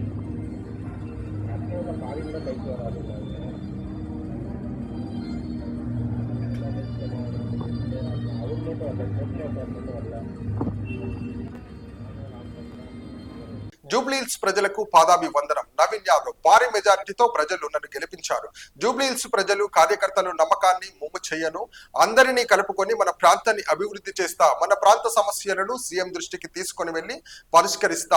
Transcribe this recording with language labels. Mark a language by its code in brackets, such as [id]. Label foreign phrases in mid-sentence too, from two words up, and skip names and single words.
[ta] கஸ்டமரோட பாதி கூட கைக்கு வராது. அவர் மட்டும் வரல. [te] జూబ్లీహిల్స్ ప్రజలకు పాదాభివందనం. నవీన్ యాదవ్ భారీ మెజారిటీతో ప్రజలు నన్ను గెలిపించారు. జూబ్లీహిల్స్ ప్రజలు, కార్యకర్తలు నమ్మకాన్ని ముమ్ము చేయను. అందరినీ కలుపుకొని మన ప్రాంతాన్ని అభివృద్ధి చేస్తా. మన ప్రాంత సమస్యలను సీఎం దృష్టికి తీసుకొని వెళ్లి పరిష్కరిస్తా.